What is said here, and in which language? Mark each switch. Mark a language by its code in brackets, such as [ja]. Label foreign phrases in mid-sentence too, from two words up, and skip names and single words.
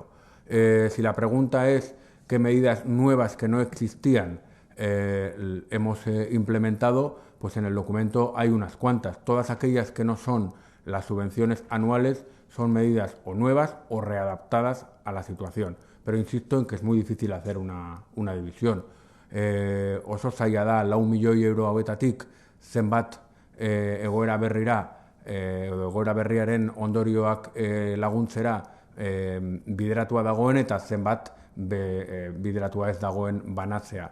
[es] Si la pregunta es qué medidas nuevas que no existían hemos implementado, pues en el documento hay unas cuantas. Todas aquellas que no son las subvenciones anuales son medidas o nuevas o readaptadas a la situación. Pero insisto en que es muy difícil hacer una división. [eu] Oso zaila da, 4 milioi euro hauetatik zenbat egoera berriaren ondorioak laguntzera bideratua dagoen eta zenbat bideratua ez dagoen banatzea.